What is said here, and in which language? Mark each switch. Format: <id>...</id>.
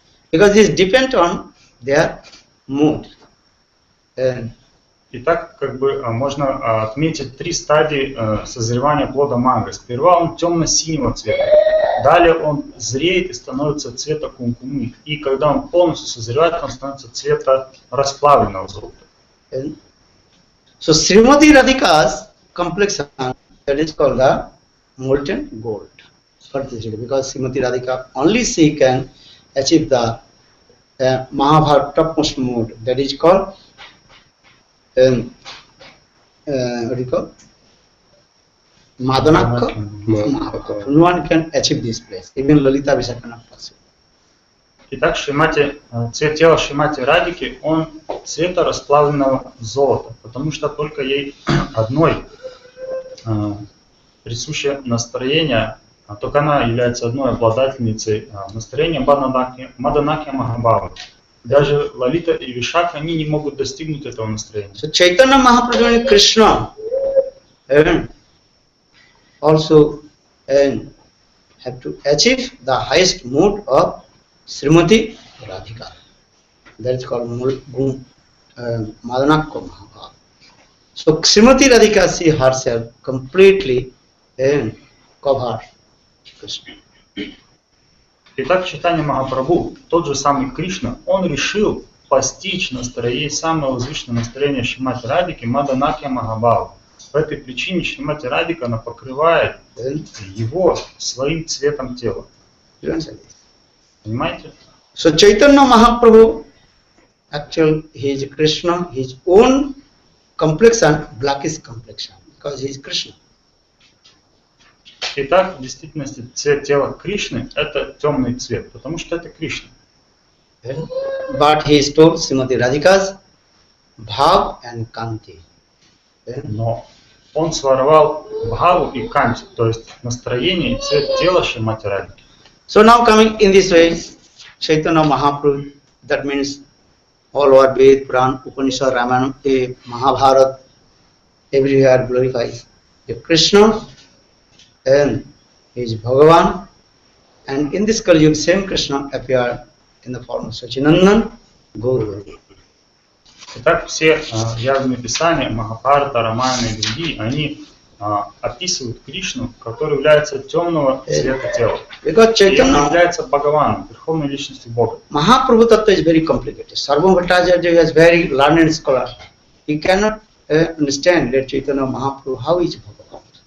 <en>Because this depends on their mood.</en> <ru>Итак, как бы можно отметить 3 стадии созревания плода манго. Сперва он темно-синего цвета, далее он зреет и становится цвета кумкумы. И когда он полностью созревает, он становится цвета расплавленного золота.</ru> <en>So Srimati Radhika's complexion, that is called the molten gold. Because Srimati Radhika only she can achieve the Mahabharata topmost mode, that is called what do you call? Madanaka. No one can achieve this place. Even Lalita Vishaka cannot possible.</en> <ru>Итак, цвет тела Шримати Радхики, он цвета расплавленного золота, потому что только ей одной присуще настроение, только она является одной обладательницей настроения Маданакья Махабхавы. Даже Лалита и Вишака, они не могут достигнуть этого настроения.</ru> <en>So Chaitanya Mahaprabhu and Krishna also have to achieve the highest mode of Srimati Radhika. That is called Madanakya Mahabhava. So Srimati Radhika, she herself completely covered Krishna.</en> <ru>Итак, Чайтанья Махапрабху, тот же самый Кришна, он решил постичь настроение, самое возвышенное настроение Шримати Радхики, Маданакья Махабхавы. По этой причине Шримати Радхика, она покрывает его своим цветом тела. Понимаете?</ru> <en>So Chaitanya Mahaprabhu, actually he is Krishna, his own complexion, blackish complexion, because he is Krishna.</en> <ru>Итак, в действительности цвет тела Кришны – это темный цвет, потому что это Кришна.</ru> <en>But he stole Srimati Radhika's bhav and kanti.</en> <ru>Но он своровал бхаву и канти, то есть настроение и цвет тела Шримати Радхики.</ru> <en>So now coming in this way, Chaitanya Mahaprabhu, that means all over Ved, Puran, Upanishad, Ramayana, Mahabharata, everywhere glorifies the Krishna and he is Bhagavan, and in this Kali Yuga same Krishna appeared in the form of Sachinandan, Guru.</en> <ru>Итак, все явные писания, Махабхарата, Рамаяна и другие, они описывают Кришну, который является темного цвета тела. И он является Бхагаваном, верховной личностью Бога.</ru> <en>Mahaprabhu Tattva is very complicated. Sarvam Bhattacharya is very learned scholar. He cannot understand that Chaitanya Mahaprabhu, how is Bhagavan.</en>